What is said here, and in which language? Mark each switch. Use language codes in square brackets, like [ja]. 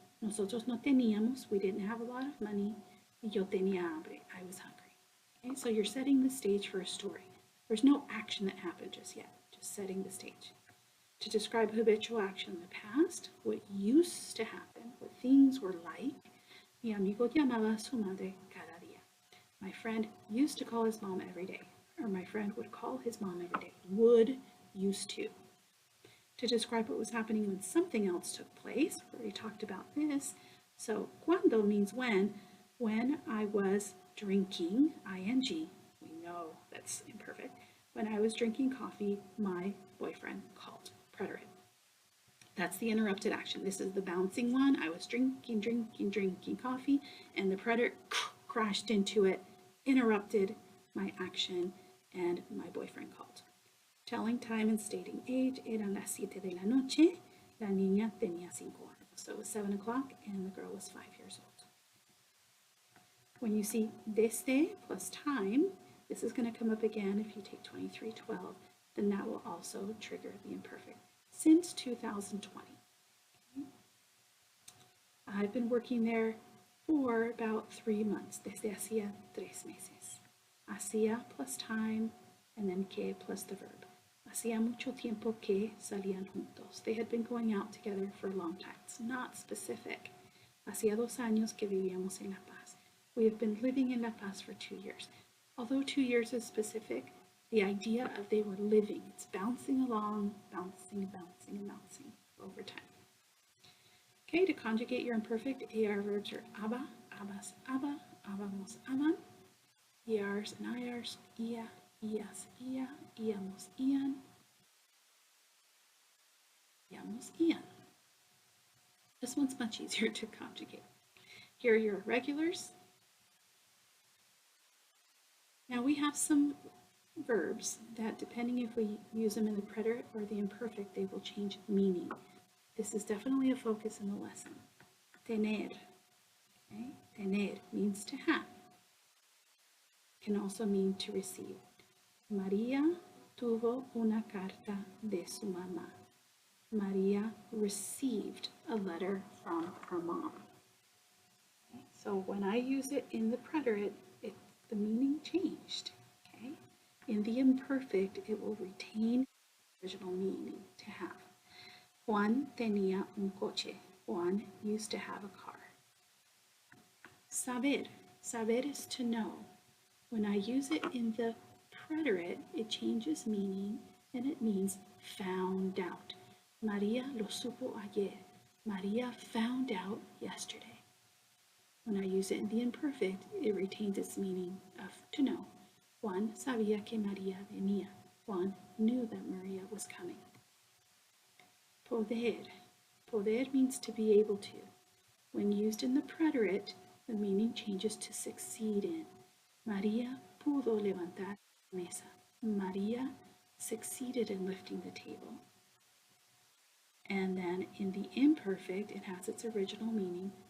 [es] Nosotros no teníamos, [en] we didn't have a lot of money. [es] Y yo tenía hambre, [en] I was hungry. Okay, so you're setting the stage for a story. There's no action that happened just yet, just setting the stage. To describe habitual action in the past, what used to happen, what things were like. [es] Mi amigo llamaba a su madre cada día. [en] My friend used to call his mom every day, or my friend would call his mom every day. Would, used to. To describe what was happening when something else took place, we already talked about this. So cuando means when I was drinking, ing, we know that's imperfect. When I was drinking coffee, my boyfriend called. Preterite. That's the interrupted action. This is the bouncing one. I was drinking coffee, and the preterite crashed into it, interrupted my action, and my boyfriend called. Telling time and stating age, [es] eran las 7 de la noche, la niña tenía 5 años. [en] So it was 7 o'clock and the girl was 5 years old. When you see desde plus time, this is going to come up again if you take 2312, then that will also trigger the imperfect. Since 2020. Okay. I've been working there for about 3 months. [es] Desde hacía 3 meses. [en] Hacía plus time, and then que plus the verb. [es] Hacía mucho tiempo que salían juntos. [en] They had been going out together for a long time. It's not specific. [es] Hacía 2 años que vivíamos en La Paz. [en] We have been living in La Paz for 2 years. Although 2 years is specific, the idea of they were living, it's bouncing along, bouncing over time. Okay, to conjugate your imperfect, AR verbs are aba, abas, aba, abamos, aban. ERs and IRs, ia, ias, ia, íamos, ian, íamos, ian. This one's much easier to conjugate. Here are your irregulars. Now we have some verbs that, depending if we use them in the preterite or the imperfect, they will change meaning. This is definitely a focus in the lesson. Tener. Okay? Tener means to have. Can also mean to receive. [es] María tuvo una carta de su mamá. [en] María received a letter from her mom. Okay? So when I use it in the preterite, the meaning changed. Okay? In the imperfect, it will retain the original meaning, to have. [es] Juan tenía un coche. [en] Juan used to have a car. Saber. Saber is to know. When I use it in the preterite, it changes meaning and it means found out. [es] María lo supo ayer. [en] María found out yesterday. When I use it in the imperfect, it retains its meaning of to know. [es] Juan sabía que María venía. [en] Juan knew that Maria was coming. Poder. Poder means to be able to. When used in the preterite, the meaning changes to succeed in. [es] María pudo levantar la mesa. [en] María succeeded in lifting the table. And then in the imperfect, it has its original meaning.